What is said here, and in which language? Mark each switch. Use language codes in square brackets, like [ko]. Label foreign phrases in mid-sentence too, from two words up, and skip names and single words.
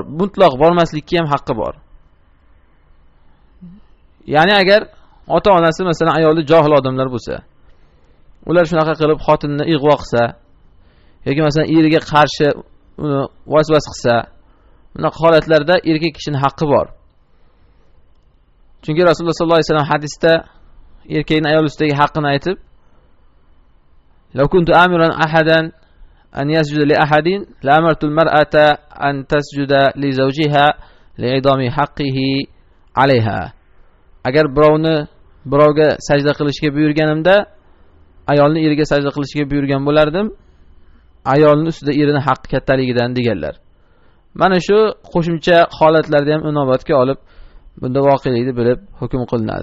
[uz] Mutlaq bormaslikka ham haqqi bor. Ya'ni agar ota-onasi masalan ayolni johil odamlar bo'lsa, ular shunaqa qilib xotinni ig'vo qilsa yoki masalan eriga qarshi uni vasvas qilsa, bunaqa holatlarda erkak kishining haqqi bor. Chunki Rasululloh [ar] صلى الله عليه وسلم [uz] hadisda erkakning ayol ustidagi haqqini aytib, [ar] "لو كنت آمرا أحدا أن يسجد لأحد لأمرت المرأة أن تسجد لزوجها لعظم حقه عليها." [uz] Agar birovga sajda qilishga buyurganimda, ayolni eriga sajda qilishga buyurgan bo'lardim, ayolning ustida erining haqqi kattaligidan deganlar. Mana shu qo'shimcha holatlarda ham inobatga olib, bunda voqelikni bilib hukm qilinadi.